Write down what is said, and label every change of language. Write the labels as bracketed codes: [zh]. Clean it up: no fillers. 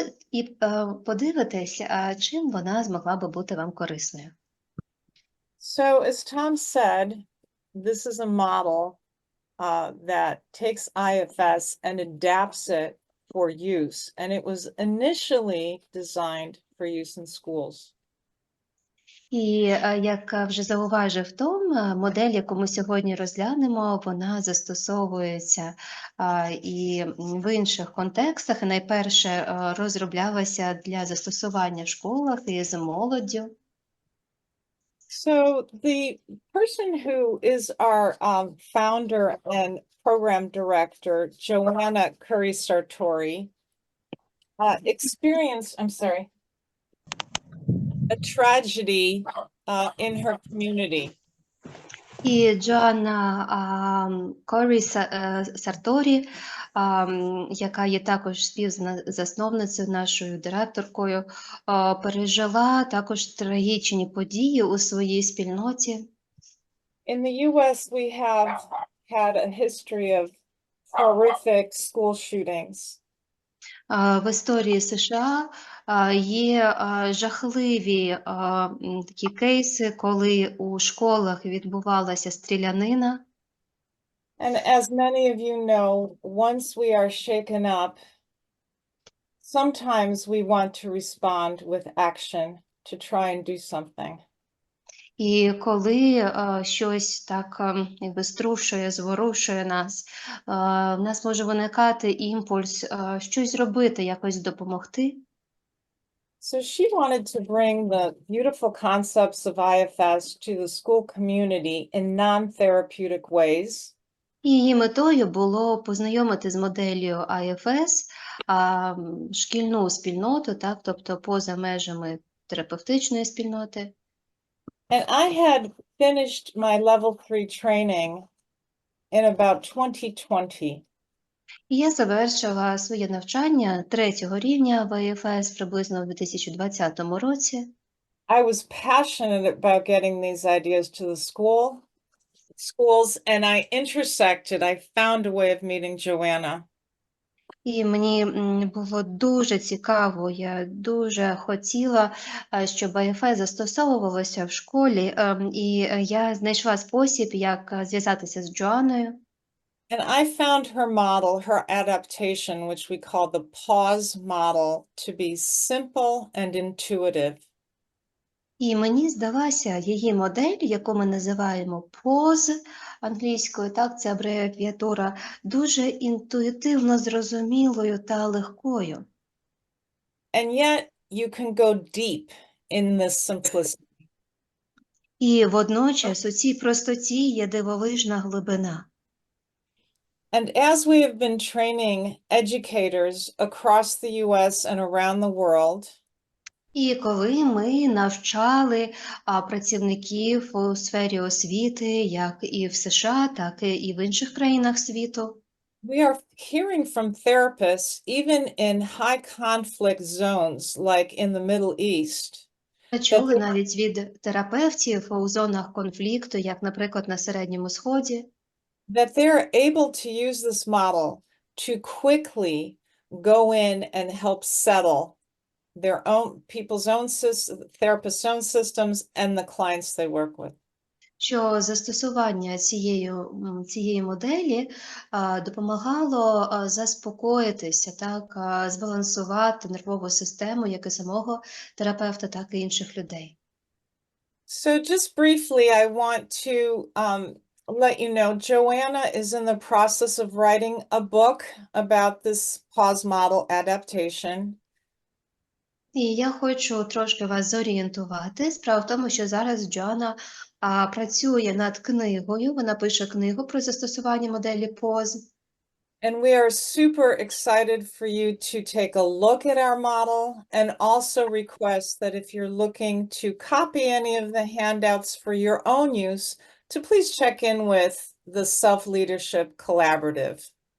[uk] І подивитись, чим вона змогла би бути вам корисною. [en] So as Tom said, this is a model that takes IFS and adapts it for use. And it was initially designed for use in schools. [uk] І як вже зауважив Том, модель, яку ми сьогодні розглянемо, вона застосовується і в інших контекстах. І найперше розроблялася для застосування в школах і з молоддю. [en] So the person who is our founder and program director, Joanna Curry Sartori, experienced, I'm sorry, a tragedy in her community. [uk] І Джоанна Корі Сарторі, яка є також співзасновницею, нашою директоркою, пережила також трагічні події у своїй спільноті. [en] In the U.S., we have had a history of horrific school shootings. [uk] В історії США є жахливі такі кейси, коли у школах відбувалася стрілянина. [en] And as many of you know, once we are shaken up, sometimes we want to respond with action to try and do something. [uk] І коли щось так якби струшує, зворушує нас, в нас може виникати імпульс щось робити, якось допомогти. [en] So she wanted to bring the beautiful concepts of IFS to the school community in non-therapeutic ways. [uk] І її метою було познайомити з моделлю IFS шкільну спільноту, так, тобто поза межами терапевтичної спільноти. [en] And I had finished my level 3 training in about 2020. [uk] І я завершила своє навчання 3-го рівня в IFS приблизно у 2020 році. [en] I was passionate about getting these ideas to the schools, and I found a way of meeting Joanna. [uk] І мені було дуже цікаво, я дуже хотіла, щоб IFS застосовувалося в школі, і я знайшла спосіб, як зв'язатися з Джоанною. [en] And I found her model, her adaptation, which we call the P.A.U.S.E model, to be simple and intuitive. [uk] І мені здалася її модель, яку ми називаємо P.A.U.S.E англійською, так, це абревіатура, дуже інтуїтивно зрозумілою та легкою. [en] And yet you can go deep in this simplicity. [uk] І водночас у цій простоті є дивовижна глибина. [en] And as we have been training educators across the U.S. and around the world, [uk] І коли ми навчали працівників у сфері освіти, як і в США, так і в інших країнах світу, [en] we are hearing from therapists, even in high conflict zones, like in the Middle East, [uk] ми чули навіть від терапевтів у зонах конфлікту, як, наприклад, на Середньому Сході, [en] that they're able to use this model to quickly go in and help settle their own therapists' own systems and the clients they work with. [uk] що застосування цієї моделі допомагало заспокоїтися, так, збалансувати нервову систему як і самого терапевта, так і інших людей. [en] So just briefly, I want to let you know, Joanna is in the process of writing a book about this P.A.U.S.E model adaptation. [uk] І я хочу трошки вас зорієнтувати. Справа в тому, що зараз Джоанна працює над книгою, вона пише книгу про застосування моделі P.A.U.S.E. [en] And we are super excited for you to take a look at our model and also request that if you're looking to copy any of the handouts for your own use, to please check in with the Self-Leadership Collaborative.